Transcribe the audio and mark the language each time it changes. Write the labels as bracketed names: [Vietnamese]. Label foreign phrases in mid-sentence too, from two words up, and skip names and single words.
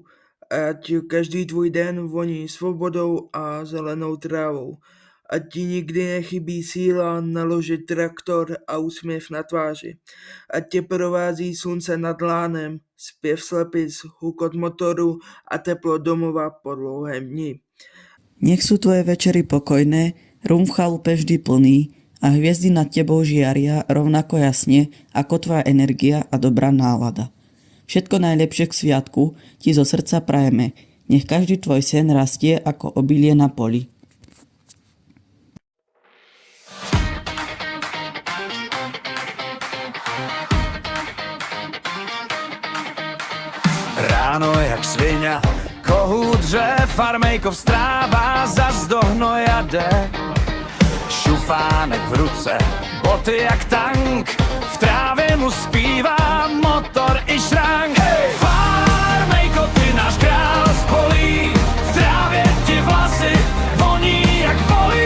[Czech] Ať každý tvůj den voní svobodou a zelenou trávou. Ať ti nikdy nechybí síla naložit traktor a úsměv na tváři. Ať tě provází slunce nad lánem, zpěv slepic, hukot motoru a teplo domova po dlouhém dni. [Slovak] Nech sú tvoje večery pokojné, rum v chalupe vždy plný a hviezdy nad tebou žiaria rovnako jasne ako tvoja energia a dobrá nálada. Všetko najlepšie k sviatku ti zo srdca prajeme. Nech každý tvoj sen rastie ako obilie na poli. [Czech] Ráno jak svinia, kohút dře, farmejko vstrává, zas do hnoja jde. Šufánek v ruce, boty jak tank, v trávě mu zpívá motor i šrank. Hej! Farmejko, ty náš král z polí, v trávě ti vlasy voní jak volí.